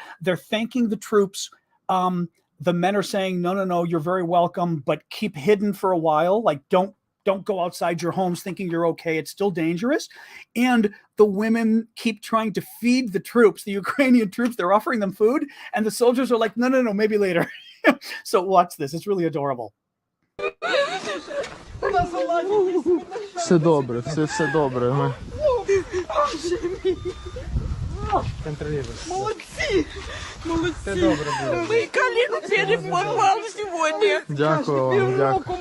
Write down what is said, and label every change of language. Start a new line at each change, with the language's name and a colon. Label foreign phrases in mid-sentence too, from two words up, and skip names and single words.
English: They're thanking the troops. The men are saying, no, you're very welcome, but keep hidden for a while. Like, don't go outside your homes thinking you're okay. It's still dangerous. And the women keep trying to feed the troops, the Ukrainian troops. They're offering them food. And the soldiers are like, no, maybe later. So watch this. It's really adorable.
Ukrainian: Все добре, все добре. Молодці! Ми коліну переформували сьогодні. Дякую вам, дякую.